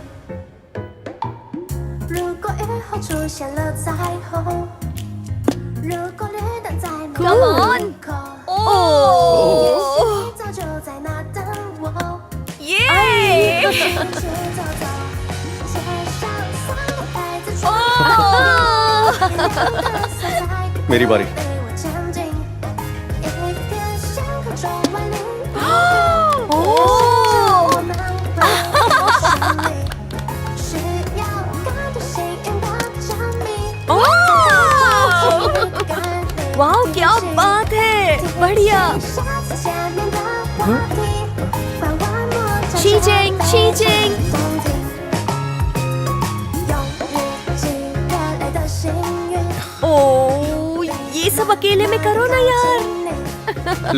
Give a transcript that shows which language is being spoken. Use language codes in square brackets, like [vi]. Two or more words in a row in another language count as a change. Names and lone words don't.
[zh] 如果雨后出现了彩虹，如果绿灯在门口，也许你早就在那等我。耶！一起走走，街上三个牌子穿过，亮的色彩 [hi] मेरी बारी [zh] 陪我前进，一片星空中万里无云，我们会胜利。需要感到幸运的证明。 [hi] वाह क्या बात है, बढ़िया। [en] Cheating, cheating. [hi] ओह, ये सब अकेले में करो ना यार।